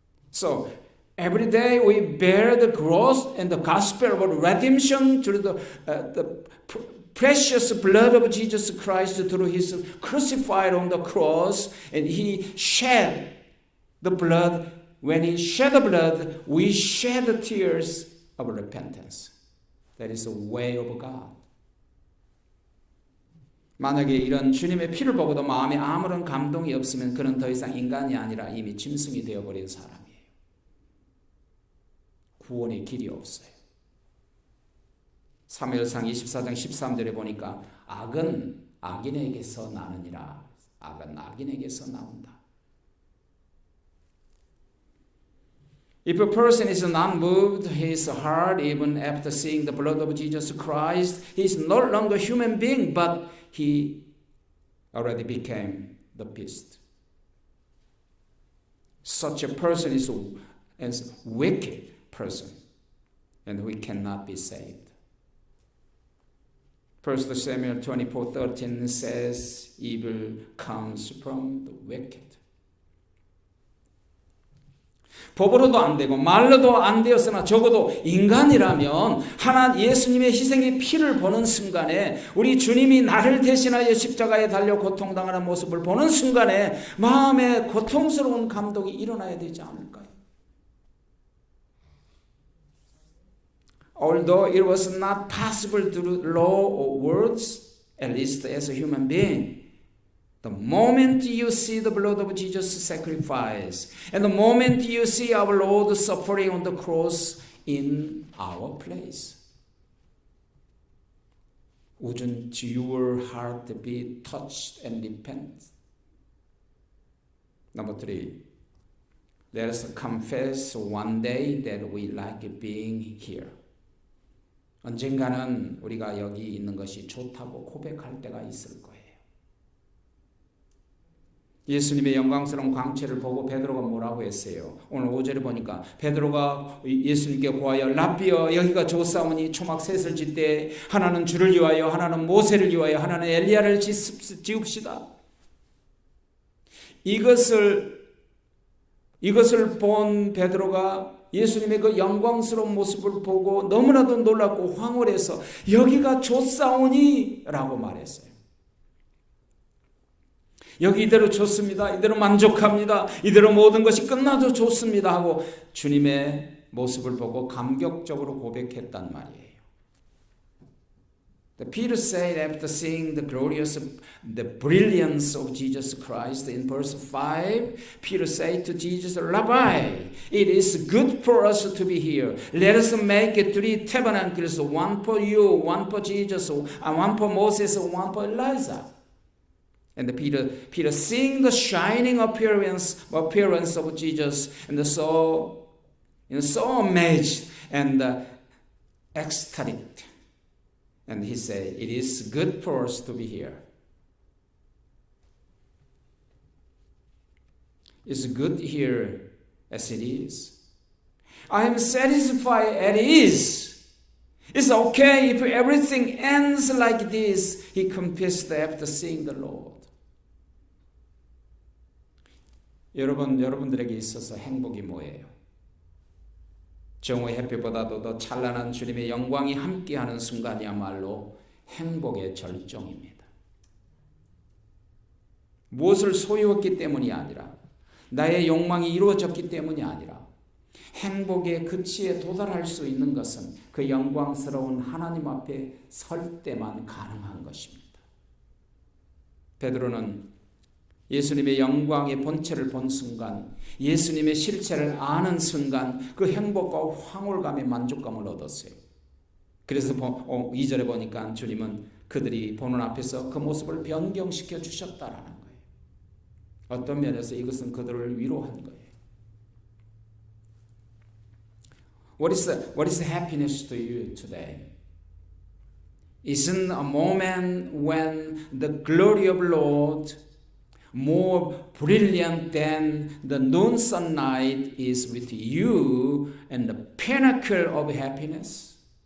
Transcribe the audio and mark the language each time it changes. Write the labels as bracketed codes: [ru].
[en] So, every day we bear the cross and the gospel of redemption through the precious blood of Jesus Christ through his crucified on the cross, and he shed the blood. When he shed the blood, we shed the tears of repentance. That is the way of God. [ko] 만약에 이런 주님의 피를 보고도 마음에 아무런 감동이 없으면 그는 더 이상 인간이 아니라 이미 짐승이 되어버린 사람이에요. 구원의 길이 없어요. 사무엘상 24장 13절에 보니까 악은 악인에게서 나느니라. 악은 악인에게서 나온다. [en] If a person is not moved his heart even after seeing the blood of Jesus Christ, he is no longer a human being, but he already became the beast. Such a person is a wicked person, and we cannot be saved. 1 Samuel 24:13 says, evil comes from the wicked. [ko] 법으로도 안 되고 말로도 안 되었으나 적어도 인간이라면 예수님의 희생의 피를 보는 순간에 우리 주님이 나를 대신하여 십자가에 달려 고통당하는 모습을 보는 순간에 마음에 고통스러운 감동이 일어나야 되지 않을까요? [en] Although it was not possible through law or words, at least as a human being, The moment you see the blood of Jesus' sacrifice, and the moment you see our Lord suffering on the cross in our place, wouldn't your heart be touched and repent? Number 3, let us confess one day that we like being here. [ko] 언젠가는 우리가 여기 있는 것이 좋다고 고백할 때가 있을 거예요. 예수님의 영광스러운 광채를 보고 베드로가 뭐라고 했어요? 오늘 5절에 보니까 베드로가 예수님께 구하여 랍비여 여기가 좋사오니 초막 셋을 짓되 하나는 주를 위하여 하나는 모세를 위하여 하나는 엘리야를 지읍시다. 이것을 본 베드로가 예수님의 그 영광스러운 모습을 보고 너무나도 놀랍고 황홀해서 여기가 좋사오니 라고 말했어요. 여기 이대로 좋습니다. 이대로 만족합니다. 이대로 모든 것이 끝나도 좋습니다 하고 주님의 모습을 보고 감격적으로 고백했단 말이에요. [en] Peter said after seeing the brilliance of Jesus Christ in verse 5, Peter said to Jesus, Rabbi, it is good for us to be here. Let us make 3 tabernacles, one for you, one for Jesus, and one for Moses, and one for Elijah. And Peter seeing the shining appearance of Jesus, and so amazed and ecstatic. And he said, it is good for us to be here. It's good here as it is. I am satisfied as it is. It's okay if everything ends like this, he confessed after seeing the Lord. [ko] 여러분들에게 있어서 행복이 뭐예요? 정오의 햇빛보다도 더 찬란한 주님의 영광이 함께하는 순간이야말로 행복의 절정입니다. 무엇을 소유했기 때문이 아니라 나의 욕망이 이루어졌기 때문이 아니라 행복의 끝에 도달할 수 있는 것은 그 영광스러운 하나님 앞에 설 때만 가능한 것입니다. 베드로는 예수님의 영광의 본체를 본 순간, 예수님의 실체를 아는 순간 그 행복과 황홀감의 만족감을 얻었어요. 그래서 2절에 보니까 주님은 그들이 보는 앞에서 그 모습을 변경시켜 주셨다라는 거예요. 어떤 면에서 이것은 그들을 위로한 거예요. [en] What is happiness to you today? Isn't a moment when the glory of Lord more brilliant than the noon sunlight is with you and the pinnacle of happiness?